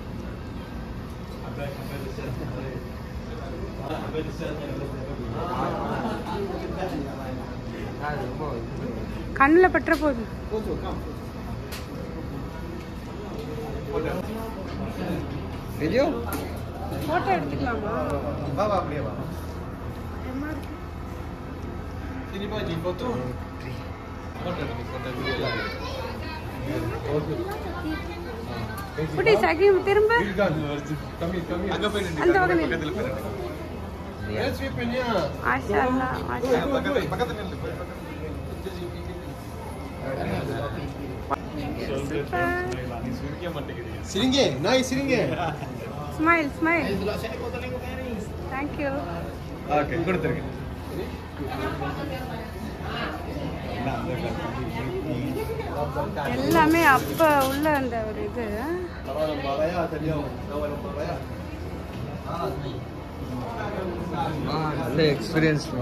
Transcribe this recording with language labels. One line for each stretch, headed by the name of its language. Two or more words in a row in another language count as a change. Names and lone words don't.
Tamil: கண்ணுல பற்ற போகுது. வீடியோ போட்டோ எடுத்துக்கலாமா? வா வா அப்படியே வா.
Indonesian: Sini Pak, di foto. Foto video.
Tamil: புடி சகி திரும்ப அங்க போய் நின்னு அந்த பக்கம் பக்கத்துல போய் நின்னு.
Arabic: ما شاء الله ما شاء الله.
Tamil: பக்கத்துல நில்லு. நீ சிரிக்க மாட்டேங்கிறீங்க. சிரிங்க, நாய் சிரிங்க.
English: smile smile. Thank you.
Tamil: ஓகே, கொடுத்துருங்க. எல்லாமே அப்ப உள்ள அந்த ஒரு இது நல்ல எக்ஸ்பீரியன்ஸ்மா.